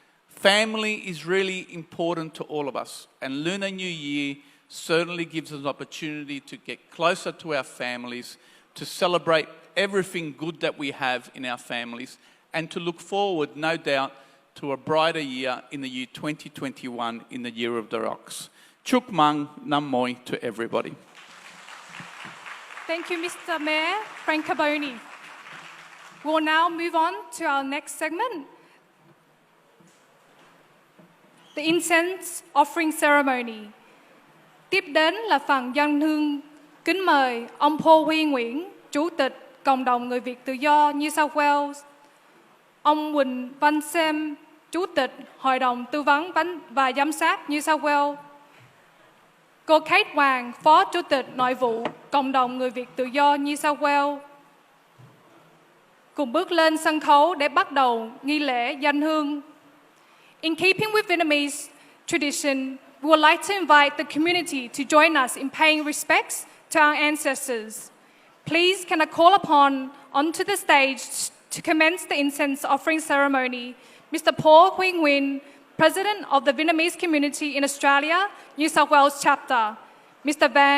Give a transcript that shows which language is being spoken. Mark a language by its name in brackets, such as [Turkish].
[English] Family is really important to all of us, and Lunar New Year certainly gives us an opportunity to get closer to our families, to celebrate everything good that we have in our families, and to look forward, no doubt, to a brighter year in the year 2021, in the Year of the Ox. [Vietnamese] Chúc mừng năm mới [English] to everybody. Thank you, Mr. Mayor Frank Caboni. We'll now move on to our next segment, the Incense Offering Ceremony. [Vietnamese] Tiếp đến là phần dâng hương. Kính mời ông Paul Huy Nguyễn, Chủ tịch Cộng đồng Người Việt Tự do New South Wales, ông Quỳnh Văn Xem, Chủ tịch Hội đồng Tư vấn và Giám sát New South Wales, cô Kate Hoàng, Phó Chủ tịch Nội vụ Cộng đồng Người Việt Tự do New South Wales, cùng bước lên sân khấu để bắt đầu nghi lễ dâng hương. [English] In keeping with Vietnamese tradition, we would like to invite the community to join us in paying respects to our ancestors. Please can I call upon onto the stage to commence the incense offering ceremony, Mr. Paul Huy Nguyen, President of the Vietnamese community in Australia, New South Wales chapter, Mr.